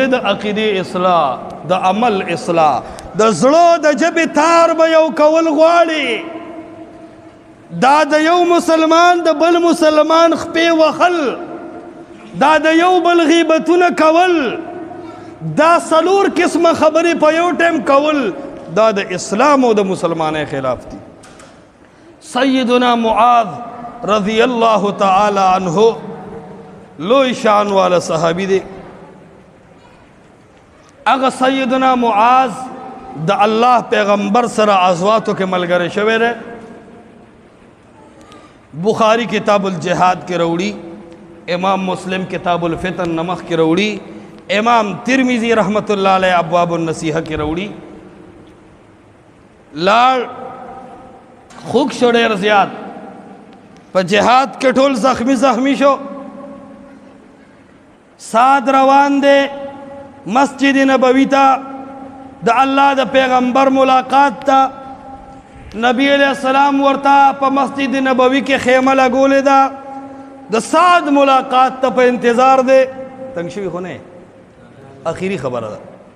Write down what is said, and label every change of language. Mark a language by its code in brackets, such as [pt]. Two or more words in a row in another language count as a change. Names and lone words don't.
[ps] د عقیده اصلاح د عمل اصلاح د زړه د جبه تار به یو کول غواړي دا د یو مسلمان د بل مسلمان خپې وخل دا د یو بل غیبتونه کول دا سلور قسمه خبرې په یو ټیم کول دا د اسلام او د مسلمانۍ خلاف دي سیدنا معاذ [ar] رضی الله تعالی عنہ [ps] لوی شان والا صحابی دی اگه سیدنا معاذ د الله پیغمبر سره عزواتو کې ملګری شوی دی بخاری [ar] کتاب الجهاد [ps] کې راوړي امام مسلم [ar] کتاب الفتن [ps] نمخ کی روڑی امام ترمذی [ar] رحمت اللہ علیہ ابواب النصیحہ [ps] کی روڑی لال خوک شو ډیر زیات په جهاد کې ټول زخمی شو ساد روان دے مسجد نبوی تا د الله د پیغمبر ملاقات تا نبی [ar] علیہ السلام [ps] ورتا په مسجد نبوی کې خیمه لګولې ده د سعد ملاقات ته په انتظار دی تنگ شوی خو نه اخیری خبره ده